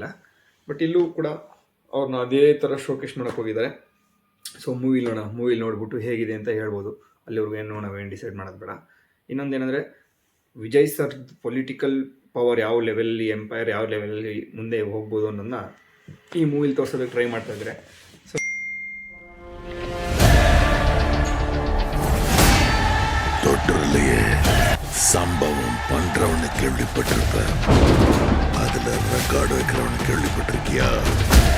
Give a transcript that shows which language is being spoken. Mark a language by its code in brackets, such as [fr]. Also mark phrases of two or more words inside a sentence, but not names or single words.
[kn] ಬಟ್ ಇಲ್ಲೂ ಕೂಡ ಅವ್ರನ್ನ ಅದೇ ಥರ ಶೋಕೇಸ್ ಮಾಡೋಕ್ಕೆ ಹೋಗಿದ್ದಾರೆ. ಸೊ ಮೂವಿ ನೋಡಿಬಿಟ್ಟು ಹೇಗಿದೆ ಅಂತ ಹೇಳ್ಬೋದು. ಅಲ್ಲಿವ್ರಿಗೂ ಏನು ನಾವೇನು ಡಿಸೈಡ್ ಮಾಡೋದು ಬೇಡ. ಇನ್ನೊಂದೇನೆಂದರೆ ವಿಜಯ್ ಸರ್ [en] political power [kn] ಯಾವ ಲೆವೆಲಲ್ಲಿ, ಎಂಪೈರ್ ಯಾವ ಲೆವೆಲಲ್ಲಿ ಮುಂದೆ ಹೋಗ್ಬೋದು ಅನ್ನೋದನ್ನ ಈ ಮೂವಿಲಿ ತೋರಿಸೋದಕ್ಕೆ ಟ್ರೈ ಮಾಡ್ತಾಯಿದ್ದಾರೆ. ಸೊ [ta] தொற்றுலையே சம்பவம் பண்றவனு கேள்விப்பட்டிருப்ப, அதுல ரெக்கார்டு வைக்கிறவனு கேள்விப்பட்டிருக்கியா?